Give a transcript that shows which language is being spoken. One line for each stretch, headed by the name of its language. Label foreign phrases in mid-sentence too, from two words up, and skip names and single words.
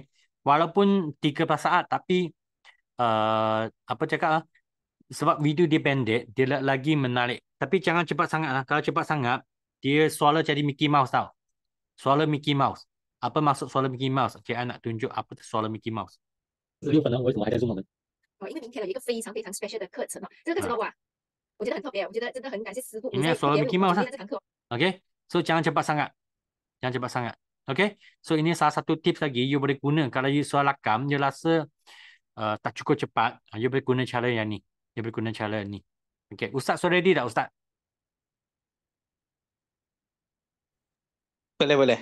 Malay: Walaupun 13 saat tapi apa cakap sebab video dia pendek, dia lagi menarik. Tapi jangan cepat sangat lah. Kalau cepat sangat, dia suara jadi Mickey Mouse tau. Suara Mickey Mouse. Apa maksud suara Mickey Mouse? Okay, I nak tunjuk apa suara Mickey Mouse.
Chinese: 6分呢，为什么还在zoom呢？因为明天有一个非常非常 special 的课程哦，这个课程哇，我觉得很特别，我觉得真的很感谢师傅，你
Malay: Ini
Chinese: 在
Malay: suara
Chinese: 给
Malay: Mickey
Chinese: 我
Malay: Mouse
Chinese: 今
Malay: lah.
Chinese: 天这堂课。
Malay: Okay. So jangan cepat sangat. Jangan cepat sangat. Okay. So ini salah satu tips lagi you boleh guna. Kalau you soal rakam, you rasa tak cukup cepat, you boleh guna cara yang ni. You boleh guna cara ni. Okay. Ustaz, so ready tak Ustaz? Boleh.